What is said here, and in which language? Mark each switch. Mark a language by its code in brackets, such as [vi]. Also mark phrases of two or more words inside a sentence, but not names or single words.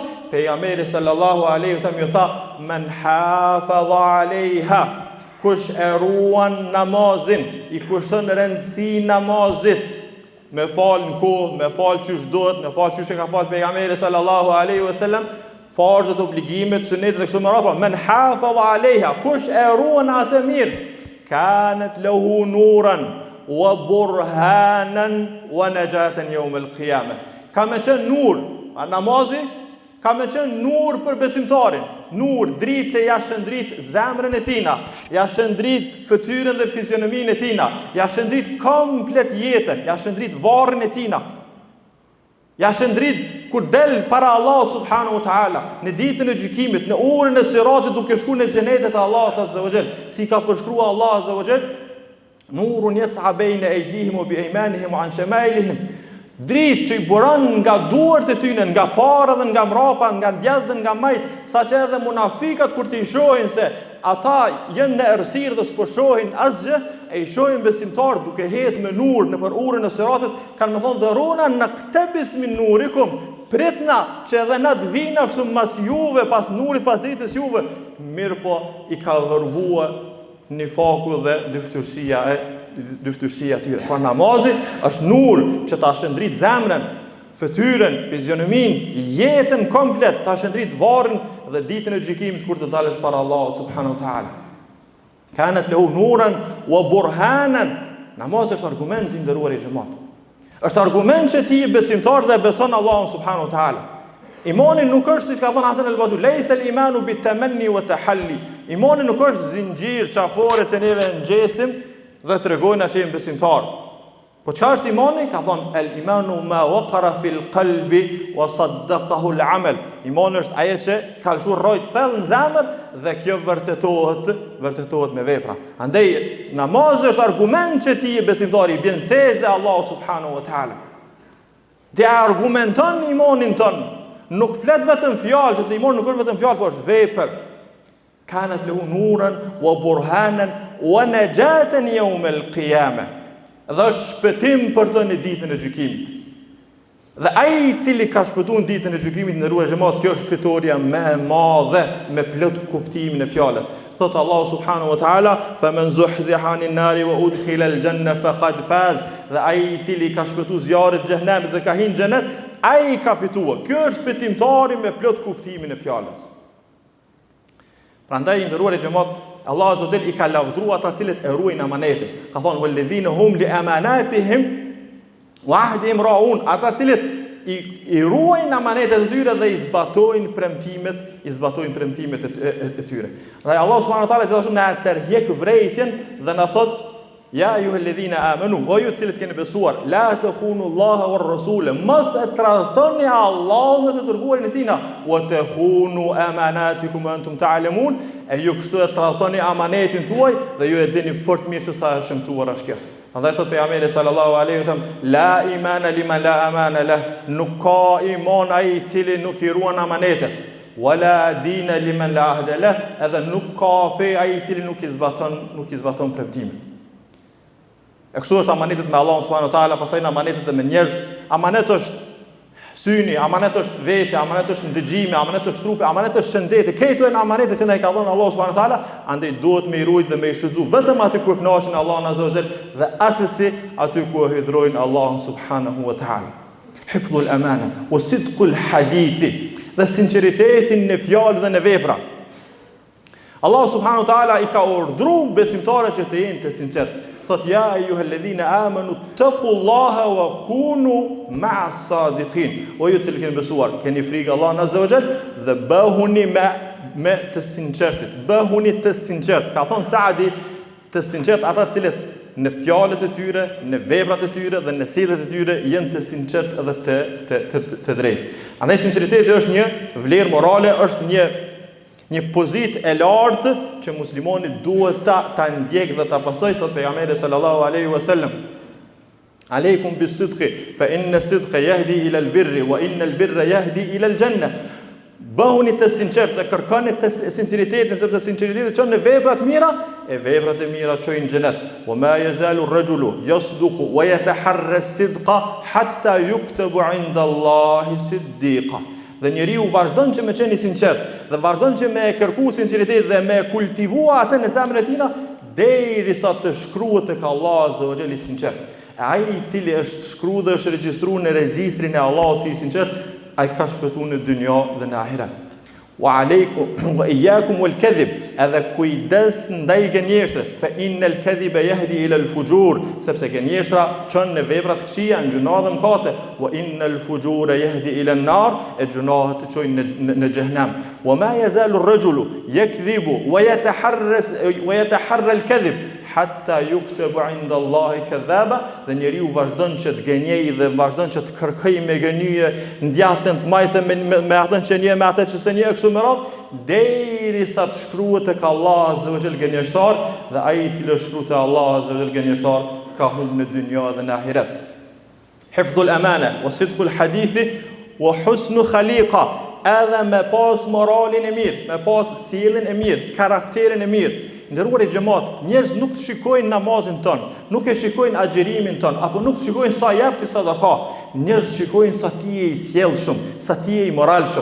[sq] Pejgamberi [ar] صلى الله عليه وسلم [sq] ju tha: [ar] "من حافظ عليها", [sq] kush e ruan namazin, i kushton rëndësi namazit, me fal në kohë, me fal çysh duhet, me fal çysh e ka fal pejgamberi [ar] صلى الله عليه وسلم, [sq] farzët, obligimet, sunetet dhe kështu me radhë. [ar] من حافظ عليها, [sq] kush e ruan atë mirë, [ar] كانت له نورا وبرهانا ونجاة يوم القيامة. [sq] Ka me qenë nur, namazi ka me qenë nur për besimtarin. Nur, dritë që ja shëndrit zemrën e tina, ja shëndrit fytyrën dhe fizionominë e tina, ja shëndrit komplet jetën, ja shëndrit varrin e tina, ja shëndrit kur del para Allahut [ar] سبحانه وتعالى, [sq] në ditën e gjykimit, në orën e siratit, duke shkuar në xhenetet e Allahut [ar] عز وجل, [sq] si ka përshkruar Allah [ar] عز وجل: "نور يسعى بين أيديهم وبأيمانهم وعن شمائلهم." [sq] Dritë që i buron nga duart e tyre, nga para dhe nga mrapa, nga djathtë dhe nga majt, saqë edhe munafikat kur ti shohin se ata janë në errësirë dhe s'po shohin asgjë, e i shohin besimtar duke hedhur me nur në për urën e siratit, kanë më thonë: [ar] "ذرونا نقتبس من نوركم", [sq] pritna që edhe na të vina kështu mas juve, pas nurit, pas dritës juve. Mirë po i ka vërhuar nifaku dhe dyftyrësia e tyre. Por namazi është nur që ta shëndrit zemrën, fytyrën, fizionominë, jetën komplet, ta shëndrit varrin dhe ditën e gjykimit kur të dalësh para Allahut [ar] سبحانه وتعالى. كانت له نورا وبرهانا. [sq] Namazi është argument i nderuar i xhamat. Është argument që ti je besimtar dhe beson Allahun [ar] سبحانه وتعالى. [sq] Imani nuk është, siç ka thënë Hasan al-Basri, [ar] "ليس الإيمان بالتمني والتحلي". [sq] Imani nuk është zinxhir çafore që neve ngjesim dhe tregojnë që jemi besimtar. Po çka është imani? Ka thonë: [ar] "الإيمان ما وقر في القلب وصدقه العمل". [sq] Imani është ajo që ka lëshuar rrojt thellë në zemër dhe kjo vërtetohet me vepra. Andaj namazi është argument që ti je besimtar, i bën sejdë Allahu [ar] سبحانه وتعالى. [sq] Dhe argumenton imanin ton. Nuk flet vetëm fjalë, sepse imani nuk është vetëm fjalë, por është vepër. [ar] كانت له نورا وبرهانا ونجاة يوم القيامة. [sq] Dhe është shpëtim për të në ditën e gjykimit. Dhe ai i cili ka shpëtuar në ditën e gjykimit, ndëruar xhamat, kjo është fitoria më e madhe me plot kuptimin e fjalës. [ar] Thot Allahu سبحانه وتعالى: "فمن زحزح عن النار وأدخل الجنة فقد فاز." [sq] Dhe ai i cili ka shpëtuar zjarrit të xhenemit dhe ka hyrë në xhenet, ai ka fituar. Kjo është fitimtari me plot kuptimin e fjalës. Prandaj ndëruar xhamat, Allah [ar] عز وجل [sq] i ka lavdruar ata cilët e ruajnë amanetin. Ka thonë: [ar] "والذين هم لأماناتهم وعهدهم راعون", [sq] ata cilët i ruajnë amanetet e tyre dhe i zbatojnë premtimet e tyre. Dhe Allah [ar] سبحانه وتعالى [sq] gjithashtu na tërheq vërejtjen dhe na thot: [ar] "يا أيها الذين آمنوا", [sq] o ju të cilët keni besuar, [ar] "لا تخونوا الله والرسول", [sq] mos e tradhtoni Allahun dhe të dërguarin e Tij, [ar] "وتخونوا أماناتكم وأنتم تعلمون", [sq] e ju kështu e tradhtoni amanetin tuaj dhe ju e dini fort mirë se sa është shëmtuar ashtu. Andaj thot pejgamberi [ar] صلى الله عليه وسلم: "لا إيمان لمن لا أمانة له", [sq] nuk ka iman ai i cili nuk i ruan amanetet. [ar] "ولا دين لمن لا عهد له", [sq] edhe nuk ka fe ai i cili nuk i zbaton premtimet. E kështu është amanetet me Allahun [ar] سبحانه وتعالى, [sq] pastaj amanetet me njerëz. Amanet është syni, amanet është veshja, amanet është ndëgjimi, amanet është trupi, amanet është shëndeti. Këto janë amanetet që na i ka dhënë Allahu [ar] سبحانه وتعالى, [sq] andaj duhet me i ruajt dhe me i shfrytzu vetëm aty ku e kënaqin Allahun [ar] عز وجل [sq] dhe asesi aty ku e hidhrojnë Allahun [ar] سبحانه وتعالى. حفظ الأمانة وصدق الحديث, [sq] dhe sinqeritetin në fjalë dhe në vepra. Allahu [ar] سبحانه وتعالى [sq] i ka urdhëruar besimtarët që të jenë të sinqertë. Thot: [ar] "يا أيها الذين آمنوا اتقوا الله وكونوا مع الصادقين". [sq] O ju që keni besuar, keni frikë Allahun [ar] عز وجل [sq] dhe bëhuni me të sinqertit. Bëhuni të sinqert. Ka thon Saadi, të sinqert ata të cilët në fjalët e tyre, në veprat e tyre dhe në sjelljet e tyre janë të sinqertë dhe të drejtë. Andaj sinqeriteti është një vlerë morale, është një pozitë e lartë që muslimani duhet ta ndjek dhe ta pasojë, thot pejgamberi [ar] صلى الله عليه وسلم. عليكم بالصدق فإن الصدق يهدي إلى البر وإن البر يهدي إلى الجنة. [sq] Bëhuni të sinqert dhe kërkoni të sinqeritetin, sepse sinqeriteti çon në veprat mira, e veprat e mira çojnë në xhenet. [ar] وما يزال الرجل يصدق ويتحرى الصدق حتى يكتب عند الله صديقا. [sq] Dhe njeriu vazhdon që me qenë i sinqert dhe vazhdon që me kërku sinqeritet dhe me kultivua atë në zemrën e tij derisa të shkruhet tek Allahu [ar] عز وجل [sq] i sinqert. Ai i cili është shkruar dhe është regjistruar në regjistrin e Allahut si i sinqert, ai ka shpëtuar në dynjë dhe në ahiret. [ar] وعليكم وإياكم والكذب, [sq] edhe kujdes ndaj gënjeshtrës, [ar] فإن الكذب يهدي إلى الفجور, [sq] sepse gënjeshtra çon në vepra të këqija, në gjuna dhe mëkate. [ar] وإن الفجور يهدي إلى النار, [sq] e gjunahet të çojnë në xhehenam. [ar] وما يزال الرجل يكذب ويتحرى الكذب حتى يكتب عند الله كذابا, [sq] dhe njeriu vazhdon që të gënjej dhe vazhdon që të kërkojë me gënjye, ndjatën të majtë me atën që një me atë që s'e një kështu me radhë, derisa të shkruhet tek Allahu [ar] عز وجل [sq] gënjeshtar, dhe ai i cili shkruhet te Allahu [ar] عز وجل [sq] gënjeshtar ka humbur në dynjë dhe në ahiret. [ar] حفظ الأمانة وصدق الحديث وحسن الخلق, [sq] edhe me pas moralin e mirë, me pas sjelljen e mirë, karakterin e mirë. Ndërruar i xhamat, njerëz nuk të shikojnë namazin ton, nuk e shikojnë agjerimin ton, apo nuk të shikojnë sa jep ti sadaka. Njerëz shikojnë sa ti je i sjellshëm, sa ti je i moralshëm.